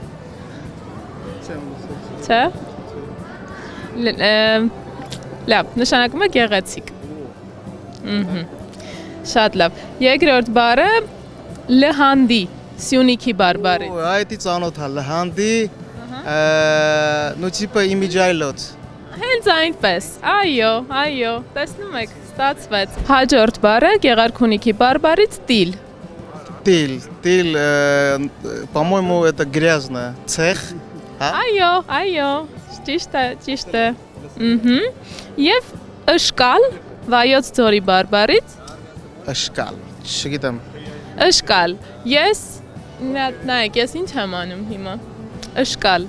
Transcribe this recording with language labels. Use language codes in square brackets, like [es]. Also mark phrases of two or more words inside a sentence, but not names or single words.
[hy] Չէ։ Լավ, նշանակում է գեղեցիկ։ Շատ լավ։ Երկրորդ բառը լհանդի, Սյունիքի բարբառից։ Այդի ծանոթ է, լհանդի, [ru] ну типа [hy] իմիջայլոց։ Հենց այնպես։ Այո, տեսնում եք, ստացվեց։ Հաջորդ բառը Գեղարքունիքի բարբառից տիլ։ [ru] Тил, по-моему, это грязно. Цех, [hy] Այո, ճիշտ է։ Եվ ըշկալ Վայոց ձորի բարբառից աշկալ, չգիտեմ։ ըշկալ։ Ես նայեք, ես ինչ եմ անում հիմա։ Ըշկալ։